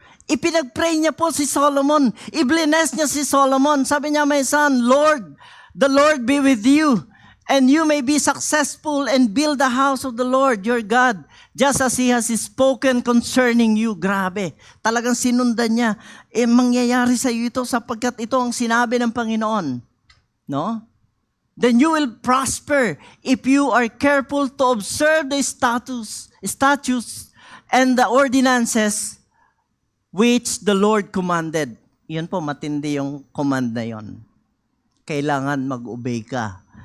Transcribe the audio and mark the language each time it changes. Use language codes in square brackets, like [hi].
[tl] Ipinag-pray niya po si Solomon. I-bless niya si Solomon. Sabi niya, [en] my son, Lord, the Lord be with you, and you may be successful and build the house of the Lord your God, just as He has spoken concerning you. [tl] Grabe. Talagang sinundan niya. Mangyayari sa iyo ito sapagkat ito ang sinabi ng Panginoon. No? [en] Then you will prosper if you are careful to observe the statutes and the ordinances which the Lord commanded. [tl] Yun po, matindi yung command na yun. Kailangan mag-obey ka.